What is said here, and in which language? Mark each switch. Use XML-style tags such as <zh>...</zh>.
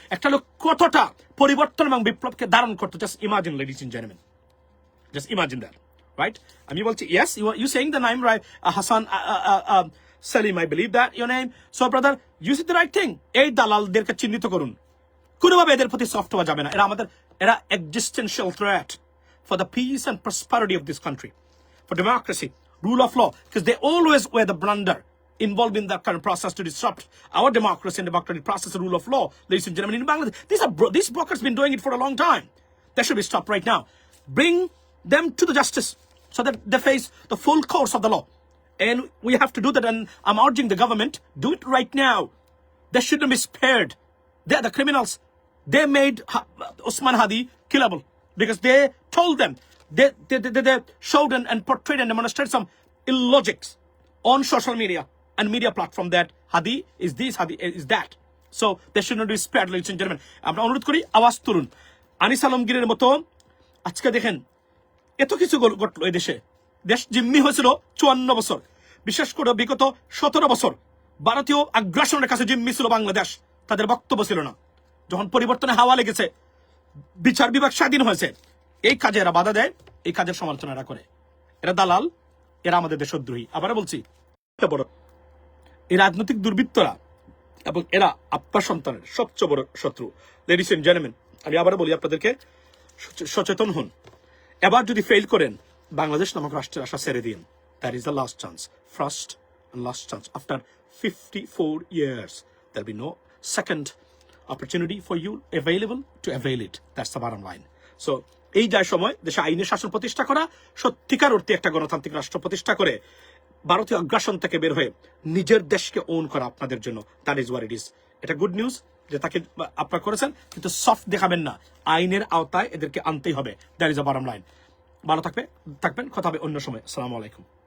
<bn>একটা লোক কতটা পরিবর্তন এবং বিপ্লবকে ধারণ করতো,</bn> <en>Just imagine ladies and gentleman, just imagine that, right?</en> <bn>আমি বলছি,</bn> <en>Yes, you saying the নাম right, Hasan Salim, I believe that your name. So brother, you see the right thing.</en> <bn>এই দালালদেরকে চিহ্নিত করুন, কোনোভাবে এদের প্রতি সফট হওয়া যাবে না।</bn> <en>এরা existential threat for the peace and prosperity of this country, for democracy, rule of law, because they always were the blunder involved in that kind of process to disrupt our democracy and democratic process and rule of law, ladies and gentlemen, in Bangladesh. These brokers been doing it for a long time. That should be stopped right now. Bring them to the justice so that they face the full course of the law. And we have to do that, and I'm urging the government, do it right now. They shouldn't be spared. They are the criminals. They made Usman Hadi killable because they told them, they showed and portrayed and demonstrated some illogics on social media and media platform that Hadi is this, Hadi is that. So they should not be spared, ladies and gentlemen.</en> <bn>আমরা অনুরোধ করি, আওয়াজ তুলুন। আনিস আলমগীরের মতো আজকে দেখেন এত কিছু ঘটলো এই দেশে। দেশ জিম্মি হয়েছিল 54 বছর, বিশেষ করে বিগত 17 বছর ভারতীয় আগ্রাসনের কাছে জিম্মি ছিল বাংলাদেশ। তাদের বক্তব্য ছিল না। যখন পরিবর্তনে হাওয়া লেগেছে, বিচার বিভাগ স্বাধীন হয়েছে, এই কাজে এরা বাধা দেয়, এই কাজের সমালোচনা এরা করে। এরা দালাল, এরা আমাদের দেশদ্রোহী। আবারও বলছি, বড় এই রাজনৈতিক দুর্বৃত্তরা এবং এরা আপনার সন্তানের সবচেয়ে বড় শত্রু। লেডিস এন্ড জেন্টলম্যান, আমি আবারও বলি আপনাদেরকে, সচেতন হন। এবার যদি ফেল করেন, বাংলাদেশ নামক রাষ্ট্রের আশা ছেড়ে দিন।</bn> <en>That is the last chance, first and last chance. After 54 years, there'll be no second opportunity for you available to avail it. That's the bottom line.</en> <bn>So, এই যায় সময় দেশে আইনের শাসন প্রতিষ্ঠা করা, সত্যিকার অর্থে একটা গণতান্ত্রিক রাষ্ট্র প্রতিষ্ঠা করে ভারতীয় আগ্রাসন থেকে বের হয়ে নিজের দেশকে ওন করা আপনাদের জন্য।</bn> <en>That is what it is.</en> <bn>এটা গুড নিউজ যে তাকে আপনারা করেছেন, কিন্তু সফট দেখাবেন না। আইনের আওতায় এদেরকে আনতেই হবে।</bn> <en>That is the bottom line.</en> <bn>ভালো থাকবেন, কথা হবে অন্য সময়। আসসালামু আলাইকুম।</bn>